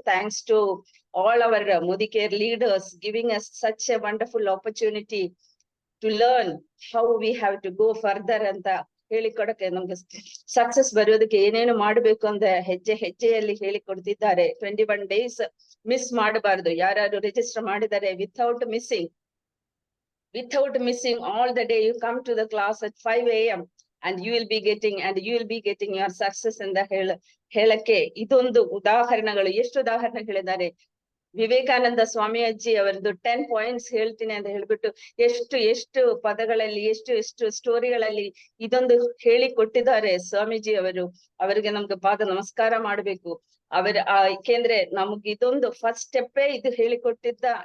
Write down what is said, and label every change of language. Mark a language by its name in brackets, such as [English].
[English] thanks to all our Modi Care leaders giving us such a wonderful opportunity to learn how we have to go further [Kannada] ಅಂತ ಹೇಳಿಕೊಡಕ್ಕೆ, ನಮ್ಗೆ success ಬರೋದಕ್ಕೆ ಏನೇನು ಮಾಡ್ಬೇಕು ಅಂತ ಹೆಜ್ಜೆಯಲ್ಲಿ ಹೇಳಿಕೊಡ್ತಿದ್ದಾರೆ. 21 days miss ಮಾಡಬಾರ್ದು. ಯಾರು ರಿಜಿಸ್ಟರ್ ಮಾಡಿದ್ದಾರೆ [English] without missing all the day, you come to the class at 5 AM and you will be getting your success [Kannada] ಅಂತ ಹೇಳಕ್ಕೆ ಇದೊಂದು ಉದಾಹರಣೆಗಳು. ಎಷ್ಟು ಉದಾಹರಣೆ ಹೇಳಿದ್ದಾರೆ. ವಿವೇಕಾನಂದ ಸ್ವಾಮಿ ಅಜ್ಜಿ ಅವರದ್ದು 10 points ಹೇಳ್ತೀನಿ ಅಂತ ಹೇಳ್ಬಿಟ್ಟು ಎಷ್ಟು ಪದಗಳಲ್ಲಿ ಎಷ್ಟು ಸ್ಟೋರಿಗಳಲ್ಲಿ ಇದೊಂದು ಹೇಳಿ ಕೊಟ್ಟಿದ್ದಾರೆ ಸ್ವಾಮೀಜಿ ಅವರು. ಅವರಿಗೆ ನಮ್ಗೆ ಪಾದ ನಮಸ್ಕಾರ ಮಾಡ್ಬೇಕು. ಏಕೆಂದ್ರೆ ನಮ್ಗೆ ಇದೊಂದು ಫಸ್ಟ್ ಸ್ಟೆಪ್ಪೇ ಇದು ಹೇಳಿಕೊಟ್ಟಿದ್ದ.